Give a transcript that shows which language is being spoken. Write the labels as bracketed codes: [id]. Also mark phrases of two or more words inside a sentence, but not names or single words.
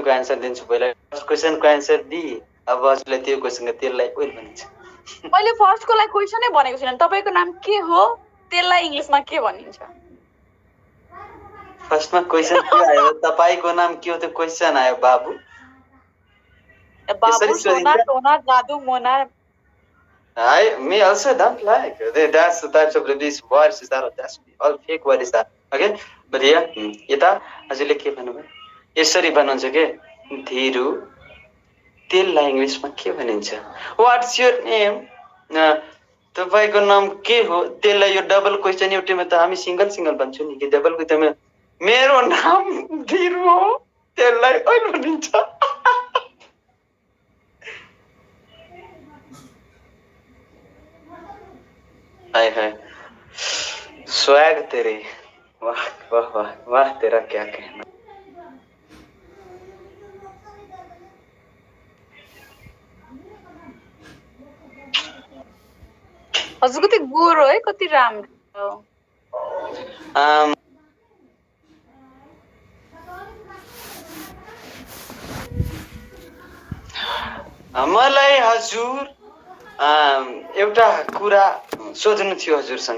[ne] क्वेसनको आन्सर दिन्छु पहिला [en] first questionको [ne] आन्सर दि अब हजुरलाई त्यो क्वेसनको त्यसलाई ओइल भनिन्छ मैले फर्स्टको लागि क्वेसनै भनेको छैन तपाईको नाम के हो त्यसलाई इंग्लिशमा के भनिन्छ [en] firstमा question [ne] के आयो तपाईको नाम के हो त्यो क्वेसन आयो बाबु बाबु सोना टोना जादु मोना [en] I me also don't like. That's the types of these words that that's all fake words that. Okay? But yeah, [ne] यता हजुरले के भन्नुभयो? यसरी भन्नुहुन्छ के? धीरु त्यसलाई इंग्लिशमा के भनिन्छ? [en] What's your name? [ne] तपाईको नाम के हो? त्यसलाई यो [en] double question [ne] एउटैमा त हामी [en] single single [ne] भन्छौँ नि कि [en] double questionमा [ne] मेरो नाम धीरु हो त्यसलाई ओइ भनिन्छ [hi] हाय हाय स्वैग तेरे वाह वाह वाह वाह तेरा क्या कहना [ne] हजुर कति गोरो है कति राम्रो मलाई हजुर एउटा कुरा सोध्नु थियो हजुरसँग